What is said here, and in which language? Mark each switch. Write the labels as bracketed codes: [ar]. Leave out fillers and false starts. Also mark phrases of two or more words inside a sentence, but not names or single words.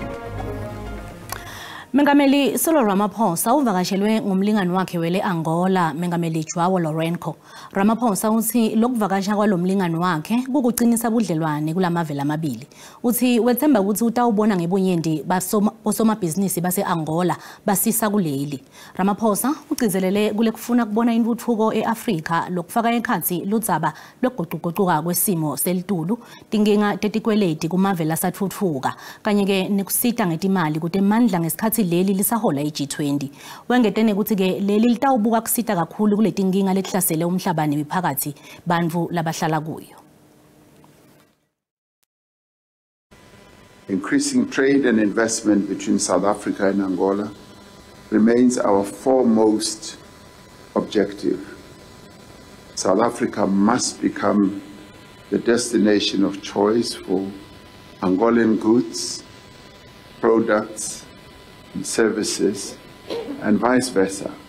[ss] Mengameli Cyril Ramaphosa uvakashelwe ngumlingani wakhe wele Angola Mengameli Joao Lourenço. Ramaphosa uthi lokuvakasha kwalomlingani wakhe kukucinisa budlelwane kulamavela amabili. Uthi wethemba ukuthi utawubona ngebunyendi bosomabhizinisi base-Angola basisa kuleli. Ramaphosa ugcizelele kule kufuna kubona intuthuko e-Afrika lokufaka ekhathi ludzaba lokuguquguquka kwesimo selitulu tinkinga tetikweleti kumavela asathuthuka kanye ke nekusita ngetimali kude mandla ngesikhathi leli lisahola i-G20. Wengetene ukuthi ke leli litawubuka kusita kakhulu kuletinkinga lehlasele umhlaba nemiphakathi bantu labahlala kuyo. [en] Increasing trade and investment between South Africa and Angola remains our foremost objective. South Africa must become the destination of choice for Angolan goods, products, and services, and vice versa.